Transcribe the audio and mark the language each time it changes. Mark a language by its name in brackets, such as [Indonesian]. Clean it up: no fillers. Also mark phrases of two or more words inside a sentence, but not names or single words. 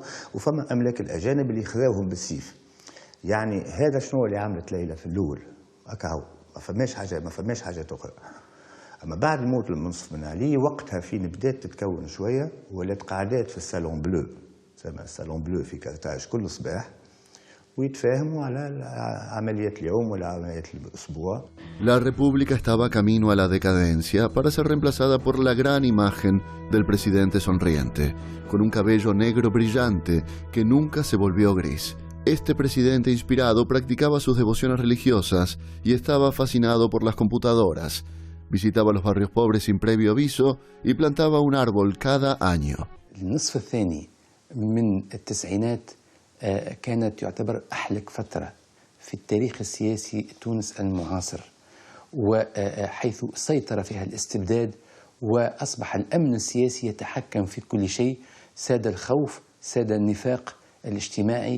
[Arabic] وفما أملاك الأجانب اللي يخذوهم بالسيف. يعني هذا شنو اللي عملت ليلى في الأول، هكا ما فماش حاجات أخرى. أما بعد موت المنصف بن علي وقتها فين بدات تتكون شوية، ولات قعدات في [French] salon bleu, [Arabic] تسمى [French] salon bleu [Arabic] في كارتاج كل صباح، ويتفاهموا على عمليات اليوم ولا عمليات الأسبوع. [Spanish] La república estaba camino a la decadencia para ser reemplazada por la gran imagen del presidente sonriente, con un cabello negro brillante que nunca se volvió gris. Este presidente inspirado practicaba sus devociones religiosas y estaba fascinado por las computadoras. Visitaba los barrios pobres sin previo aviso y plantaba un árbol cada año. [Arabic] النصف الثاني من التسعينات كانت تعتبر أحلك فترة في التاريخ السياسي التونسي المعاصر، وحيث سيطر فيها الاستبداد وأصبح الأمن السياسي يتحكم في كل شيء، ساد الخوف، ساد النفاق الاجتماعي.